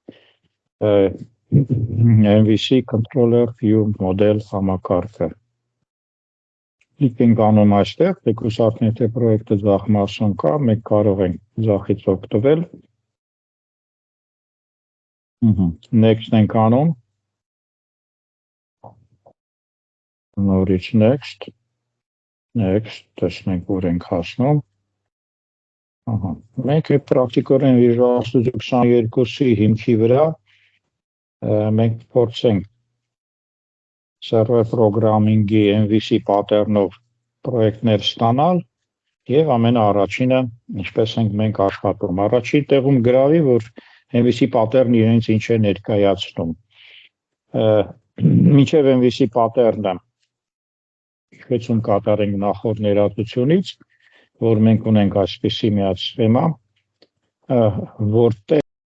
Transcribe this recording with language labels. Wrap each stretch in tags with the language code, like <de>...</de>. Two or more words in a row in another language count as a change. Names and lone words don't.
<en>MVC Controller View Model</en> <hy>համակարգը։ Կլիկ ենք անում այստեղ, թեկուզարդն եթե պրոյեկտը ձախ մասում կա, մենք կարող ենք ձախից օգտվել։ Next ենք անում։ Նորից next, տեսնենք որ ենք հասնում։ Մենք պրակտիկորեն Visual Studio 22-ի հիմքի վրա մենք փորձենք</hy> <en>server programming-</en> <hy>ի</hy> <en>MVC pattern-</en> <hy>ով պրոյեկտներ ստանալ եւ ամենաառաջինը ինչպես ենք մենք աշխատում։ Առաջին տեղում գրավի, որ</hy> <en>MVC pattern-</en> <hy>ը իրենց ինչ է ներկայացնում։ Մինչև</hy> <en>MVC pattern-</en> <hy>ը քեծում կատարենք նախորդ ներածությունից, որ մենք ունենք այսպիսի մի սխեմա, որտեղ</hy>